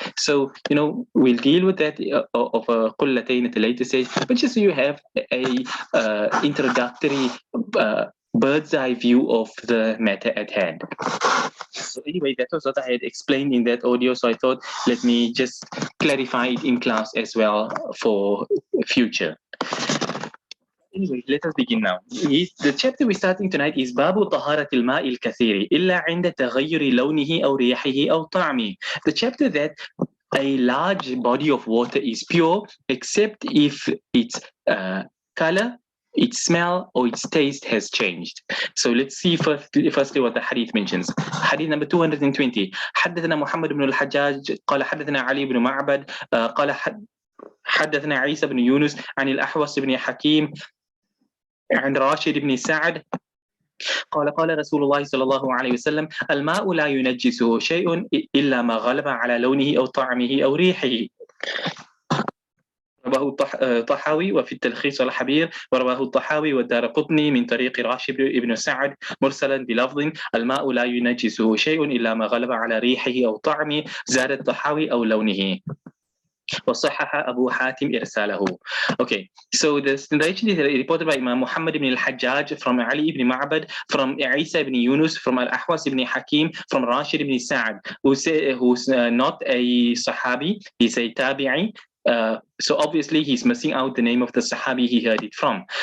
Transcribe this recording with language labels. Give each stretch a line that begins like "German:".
English: So, we'll deal with that of a Qullatayn at a later stage, but just so you have a introductory bird's eye view of the matter at hand. So anyway, that was what I had explained in that audio, so I thought, let me just clarify it in class as well for future. Anyway, let us begin now.
Arabic: The chapter we're starting tonight is باب طهارة الماء الكثير إلا عند تغير لونه أو ريحه أو طعمه.
English: The chapter that a large body of water is pure except if its color, its smell, or its taste has changed. So let's see firstly what the hadith mentions. Hadith number 220.
Arabic: حدثنا محمد بن الحجاج قال حدثنا علي بن معبد قال حدثنا عيسى بن يونس عن الأحوص بن حكيم عن راشد بن سعد قال رسول الله صلى الله عليه وسلم الماء لا ينجسه شيء إلا ما غلب على لونه أو طعمه أو ريحه. رواه الطحاوي وفي التلخيص والحبير، ورواه الطحاوي والدارقطني من طريق راشد بن سعد مرسلا بلفظ الماء لا ينجسه شيء إلا ما غلب على ريحه أو طعمه، زاد الطحاوي أو لونه. وصحح أبو حاتم إرساله.
English: Okay, so this narration is reported by Imam Muhammad ibn al-Hajjaj from Ali ibn Ma'bad, from Isa ibn Yunus, from Al-Ahwas ibn Hakim, from Rashid ibn Sa'ad, who's not a Sahabi, he's a Tabi'i. So obviously he's missing out the name of the Sahabi he heard it from.